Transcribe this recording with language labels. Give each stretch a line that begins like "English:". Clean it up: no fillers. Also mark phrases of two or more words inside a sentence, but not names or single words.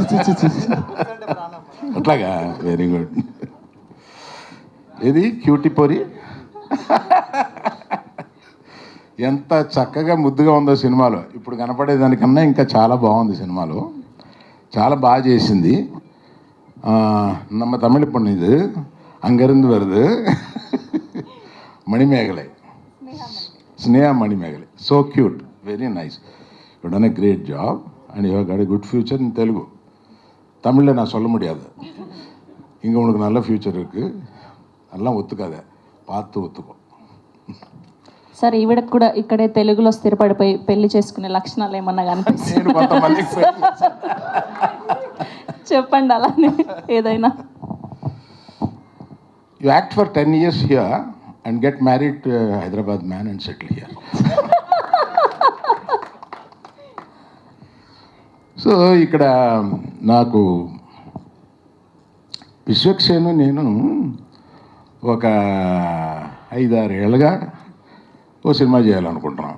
Telugu: అట్లాగా?
English: very good.
Telugu: ఇది క్యూటీ పొరి ఎంత చక్కగా ముద్దుగా ఉందో సినిమాలో. ఇప్పుడు కనపడేదానికన్నా ఇంకా చాలా బాగుంది సినిమాలో, చాలా బాగా చేసింది.
Tamil: நம்ம தமிழ் பொண்ணு இது, அங்கேருந்து வருது. மணிமேகலை, ஸ்னேகா மணிமேகலை.
English: So cute, very nice. You done a great job and you have got a good future in Telugu.
Tamil: தமிழில் நான் சொல்ல முடியாது. இங்கே உனக்கு நல்ல ஃப்யூச்சர் இருக்குது, அதெல்லாம் ஒத்துக்காத, பார்த்து ஒத்துக்கோ.
Telugu: సార్ ఈవిడకు కూడా ఇక్కడే తెలుగులో స్థిరపడిపోయి పెళ్లి చేసుకునే లక్షణాలు ఏమన్నా కనిపిస్తుంది? చెప్పండి అలానే ఏదైనా.
English: You act for 10 years here and get married to a Hyderabad man and settle here.
Telugu: సో ఇక్కడ నాకు విశ్వక్సేను నేను ఒక 5-6 ఏళ్ళుగా ఓ సినిమా చేయాలనుకుంటున్నాం.